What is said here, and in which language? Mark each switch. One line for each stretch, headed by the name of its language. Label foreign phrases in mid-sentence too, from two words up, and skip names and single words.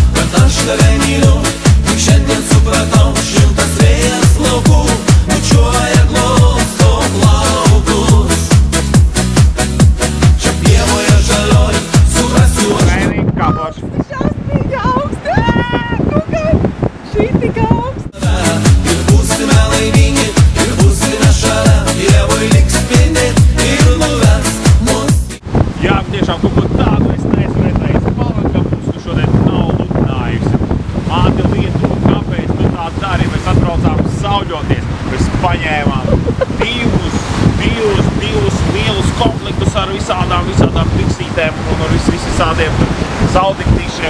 Lithuanian: aš tave myliu, tik šiandien supratau, šiltas vėjas laukų bučiuoja glosto plaukus. Čia pievoje žalioj, suprasiu aš.
Latvian: Šausmīgi augsti, nu kaip šī tik augsta.
Lithuanian: Ir būsime laimingi, ir būsime šalia, pievoj liks spindėt ir nuves mus.
Latvian: Jā, tiešām kaut ko tādu es neesmu redzējis. Palanga mums tu šodien nav lutinājusi. Māte Lietuva, kāpēc tu tā dari? Mēs atbraucām sauļoties. Mēs paņēmām divus lielus komplektus ar visādām fiksītēm un ar visādiem saudiktīšiem.